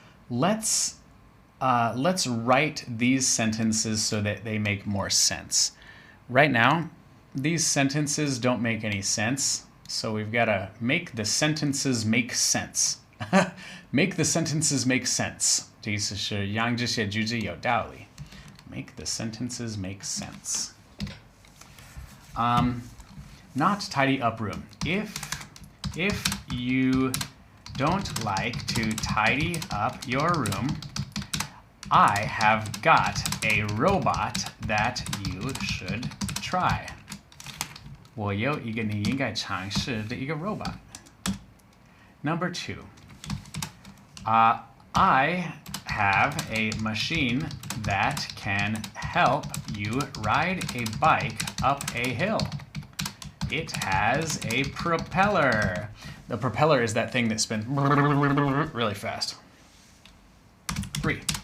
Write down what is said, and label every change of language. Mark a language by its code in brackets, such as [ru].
[en] Let's write these sentences so that they make more sense. Right now, these sentences don't make any sense, so we've got to make the sentences make sense. Make the sentences make sense. [zh] 这意思是让这些句子有道理。 [en] Make the sentences make sense. Not tidy up room. If you don't like to tidy up your room, I have got a robot that you should try. [zh] 我有一个你应该尝试的一个 robot. [en] Number 2. I have a machine that can help you ride a bike up a hill. It has a propeller. The propeller is that thing that spins really fast. 3.